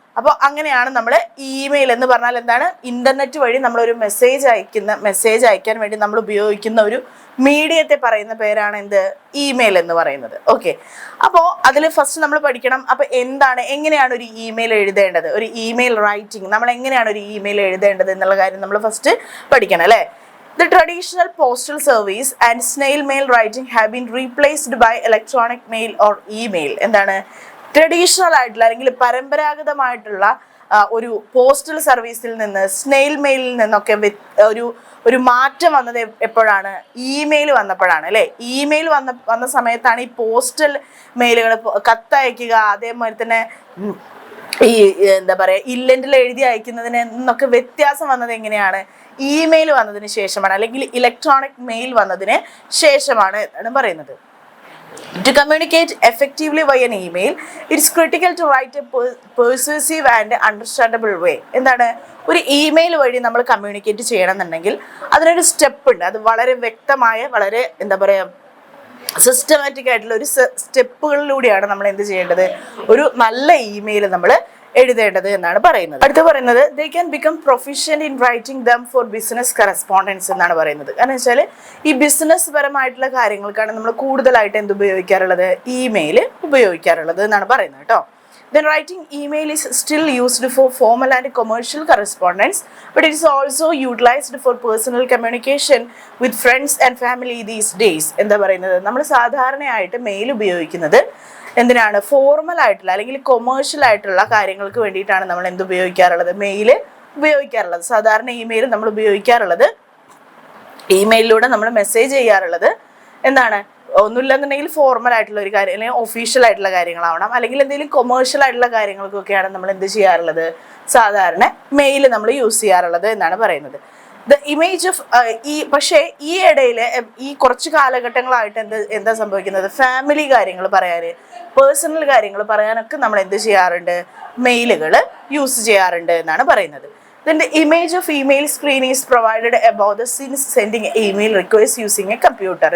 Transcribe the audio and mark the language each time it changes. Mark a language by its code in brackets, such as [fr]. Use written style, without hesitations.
[ml] അപ്പോൾ അങ്ങനെയാണ് നമ്മൾ ഇമെയിൽ എന്ന് പറഞ്ഞാൽ എന്താണ്? ഇന്റർനെറ്റ് വഴി നമ്മളൊരു മെസ്സേജ് അയക്കാൻ വേണ്ടി നമ്മൾ ഉപയോഗിക്കുന്ന ഒരു മീഡിയത്തെ പറയുന്ന പേരാണ് എന്ത്? ഇമെയിൽ എന്ന് പറയുന്നത്. ഓക്കെ, അപ്പോൾ അതിൽ ഫസ്റ്റ് നമ്മൾ പഠിക്കണം. അപ്പോൾ എങ്ങനെയാണ് ഒരു ഇമെയിൽ എഴുതേണ്ടത്, ഒരു ഇമെയിൽ റൈറ്റിംഗ് നമ്മൾ എങ്ങനെയാണ് ഒരു ഇമെയിൽ എഴുതേണ്ടത് എന്നുള്ള കാര്യം നമ്മൾ ഫസ്റ്റ് പഠിക്കണം അല്ലേ? [en] The traditional postal service and snail mail writing have been replaced by electronic mail or email. [ml] എന്താണ്? ട്രഡീഷണൽ ആയിട്ടുള്ള അല്ലെങ്കിൽ പരമ്പരാഗതമായിട്ടുള്ള ഒരു പോസ്റ്റൽ സർവീസിൽ നിന്ന് സ്നെയിൽ മെയിലിൽ നിന്നൊക്കെ ഒരു മാറ്റം വന്നത് എപ്പോഴാണ്? ഇമെയിൽ വന്നപ്പോഴാണ് അല്ലേ? ഇമെയിൽ വന്ന സമയത്താണ് ഈ പോസ്റ്റൽ മെയിലുകൾ, കത്തയക്കുക, അതേപോലെ തന്നെ ഈ എന്താ പറയുക ഇല്ലൻഡിൽ എഴുതി അയക്കുന്നതിന് നിന്നൊക്കെ വ്യത്യാസം വന്നത് എങ്ങനെയാണ്? ഇമെയിൽ വന്നതിന് ശേഷമാണ്, അല്ലെങ്കിൽ ഇലക്ട്രോണിക് മെയിൽ വന്നതിന് ശേഷമാണ് എന്നാണ് പറയുന്നത്. [en] To communicate effectively via an email, it is critical to write a persuasive and understandable way. [ml] എന്താണ്? ഒരു ഇമെയിൽ വഴി നമ്മൾ കമ്മ്യൂണിക്കേറ്റ് ചെയ്യണമെന്നുണ്ടെങ്കിൽ അതിനൊരു സ്റ്റെപ്പ് ഉണ്ട്. അത് വളരെ വ്യക്തമായ, വളരെ എന്താ പറയുക സിസ്റ്റമാറ്റിക് ആയിട്ടുള്ള ഒരു സ്റ്റെപ്പുകളിലൂടെയാണ് നമ്മൾ എന്ത് ചെയ്യേണ്ടത്? ഒരു നല്ല ഇമെയിൽ നമ്മൾ എഴുതേണ്ടത് എന്നാണ് പറയുന്നത്. അടുത്ത് പറയുന്നത് [en] they can become proficient in writing them for business correspondence [ml] എന്നാണ് പറയുന്നത്. കാരണം വെച്ചാൽ ഈ ബിസിനസ് പരമായിട്ടുള്ള കാര്യങ്ങൾക്കാണ് നമ്മൾ കൂടുതലായിട്ട് എന്ത് ഉപയോഗിക്കാറുള്ളത്? ഇമെയിൽ ഉപയോഗിക്കാറുള്ളത് എന്നാണ് പറയുന്നത് കേട്ടോ. [en] Then writing email is still used for formal and commercial correspondence, but it is also utilized for personal communication with friends and family these days. [ml] എന്താ പറയുന്നത്? നമ്മൾ സാധാരണയായിട്ട് മെയിൽ ഉപയോഗിക്കുന്നത് എന്തിനാണ്? ഫോർമൽ ആയിട്ടുള്ള അല്ലെങ്കിൽ കൊമേഴ്ഷ്യൽ ആയിട്ടുള്ള കാര്യങ്ങൾക്ക് വേണ്ടിയിട്ടാണ് നമ്മൾ എന്ത് ഉപയോഗിക്കാറുള്ളത്? മെയിൽ ഉപയോഗിക്കാറുള്ളത്. സാധാരണ ഇമെയിൽ നമ്മൾ ഉപയോഗിക്കാറുള്ളത്, ഇമെയിലിലൂടെ നമ്മൾ മെസ്സേജ് ചെയ്യാറുള്ളത് എന്താണ്? ഒന്നുമില്ലെന്നുണ്ടെങ്കിൽ ഫോർമൽ ആയിട്ടുള്ള ഒരു കാര്യം, അല്ലെങ്കിൽ ഒഫീഷ്യൽ ആയിട്ടുള്ള കാര്യങ്ങളാവണം, അല്ലെങ്കിൽ എന്തെങ്കിലും കൊമേഴ്ഷ്യൽ ആയിട്ടുള്ള കാര്യങ്ങൾക്കൊക്കെയാണ് നമ്മൾ എന്ത് ചെയ്യാറുള്ളത്? സാധാരണ മെയിൽ നമ്മൾ യൂസ് ചെയ്യാറുള്ളത് എന്നാണ് പറയുന്നത്. [en] the image of [ml] പക്ഷേ ഈ ഇടയിൽ ഈ കുറച്ച് കാലഘട്ടങ്ങളായിട്ട് എന്താ സംഭവിക്കുന്നത്? ഫാമിലി കാര്യങ്ങൾ പറയാൻ, പേഴ്സണൽ കാര്യങ്ങൾ പറയാനൊക്കെ നമ്മൾ എന്ത് ചെയ്യാറുണ്ട്? മെയിലുകൾ യൂസ് ചെയ്യാറുണ്ട് എന്നാണ് പറയുന്നത്. [en] Then the image of email screen is provided above the scene sending email request using a computer.